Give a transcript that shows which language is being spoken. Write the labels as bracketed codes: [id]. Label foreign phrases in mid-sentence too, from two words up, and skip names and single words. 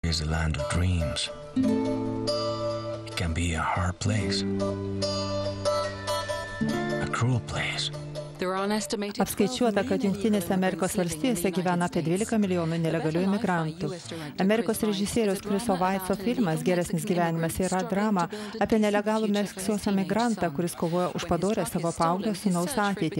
[en] is the land of dreams. It can be a hard place, a cruel place. [lt] Apskaičiuota, kad Jungtinėse Amerikos valstijose gyvena apie 12 milijonų nelegalių imigrantų. Amerikos režisieriaus Chriso Weitzo filmas Geresnis gyvenimas yra drama apie nelegalų Meksikos emigrantą, kuris kovoja už padorę savo paauglio sūnaus ateitį.